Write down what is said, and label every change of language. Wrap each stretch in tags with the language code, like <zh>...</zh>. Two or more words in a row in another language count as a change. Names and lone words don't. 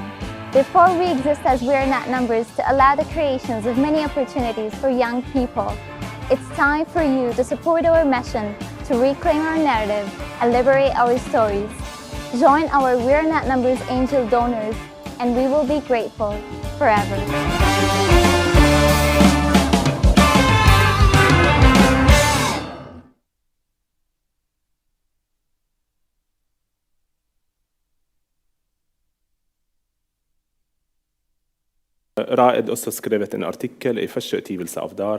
<en>Therefore, we exist as We Are Not Numbers to allow the creations of many opportunities for young people. It's time for you to support our mission to reclaim our narrative and liberate our stories. Join our We Are Not Numbers angel donors, and we will be grateful forever.</en> <no>Raed også skrevet en artikkel I første utgivelse av der.</no>